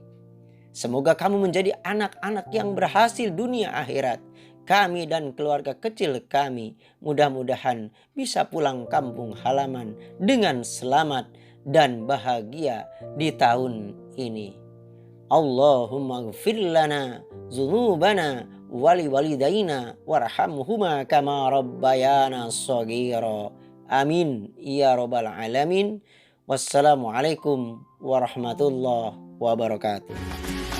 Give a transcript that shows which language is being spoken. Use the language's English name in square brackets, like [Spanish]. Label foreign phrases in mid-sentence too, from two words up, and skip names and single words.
[Indonesian] Semoga kamu menjadi anak-anak yang berhasil dunia akhirat. Kami dan keluarga kecil kami mudah-mudahan bisa pulang kampung halaman dengan selamat dan bahagia di tahun ini. [Arabic] اللهم اغفر لنا ذنوبنا ولوالدينا وارحمهما كما ربيانا صغيرا. آمين يا رب العالمين. والسلام عليكم ورحمة الله وبركاته.